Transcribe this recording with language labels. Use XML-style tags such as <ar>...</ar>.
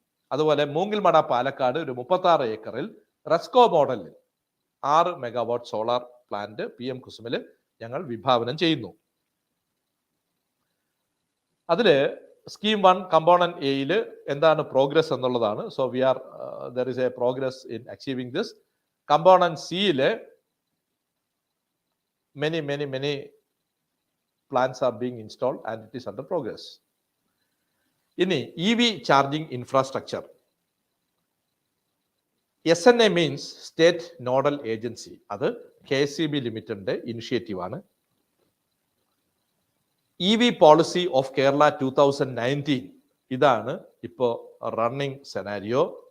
<ml>അതുപോലെ മൂങ്കിൽമട പാലക്കാട് ഒരു 36 ഏക്കറിൽ റെസ്കോ മോഡലിൽ 6 മെഗാവാട്ട് സോളാർ പ്ലാന്റ് PM കുസുമിൽ ഞങ്ങൾ വിഭാവനം ചെയ്യുന്നു. അതില് സ്കീം 1 കമ്പോണന്റ് എയിൽ എന്താണ് പ്രോഗ്രസ് എന്നുള്ളതാണ്.</ml> <en>So we are there is a progress in achieving this.</en> <ml>Component സിയില്</ml> <en>many plants are being installed and it is under progress.</en> <ml>ഇനി EV charging infrastructure.</ml> <en>SNA means state nodal agency.</en> <ml>അത് KSEB ലിമിറ്റഡിന്റെ initiative ആണ്.</ml> <en>EV policy of Kerala 2019</en> <ml>ഇതാണ് ഇപ്പോൾ</ml> <en>Running scenario.</en>